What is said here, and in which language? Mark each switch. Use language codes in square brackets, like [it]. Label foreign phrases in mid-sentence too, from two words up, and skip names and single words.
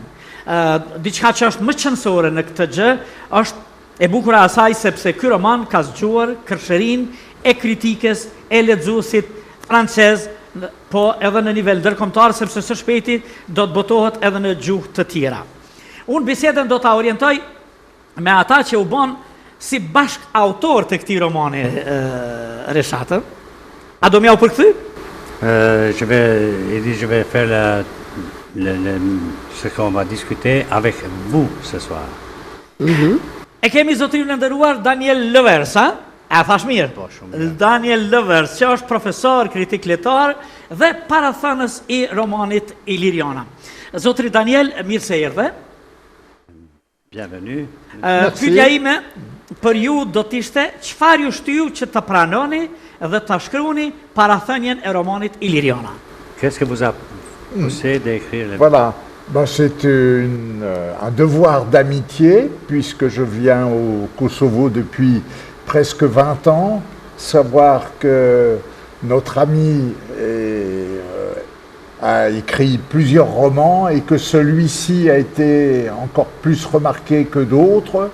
[sq] Diçka që është më qëndësore në këtë gjë, është e bukura asaj sepse ky roman ka zgjuar kërshërinë e kritikës e lexuesit francez, po edhe në nivel ndërkombëtar, sepse së shpejti do të botohet edhe në gjuhë të tjera. Unë bisedën do ta orientoj me ata që u bën si bashk autor të këtij romani, Reshat. A do m'ja u përkthy? [fr] Je vais faire ce qu'on va discuter avec vous ce soir. [sq] E kemi zotrin e nderuar Daniel Luers, a thash mirë? Po, shumë. Daniel Luers, që është profesor, kritik letar dhe parathënës i romanit Iliriana. Zotri Daniel, mirë se erdhe. [fr] Bienvenue. [sq] Pyetja ime për ju do t'ishte çfarë ju shtyu që të pranoni dhe të shkruani parathënien e romanit Iliriana. [fr] Qu'est-ce que vous a poussé d'écrire le... Voilà, c'est un devoir d'amitié, puisque je viens au Kosovo depuis presque 20 ans, savoir que notre ami a écrit plusieurs romans et que celui-ci a été encore plus remarqué que d'autres.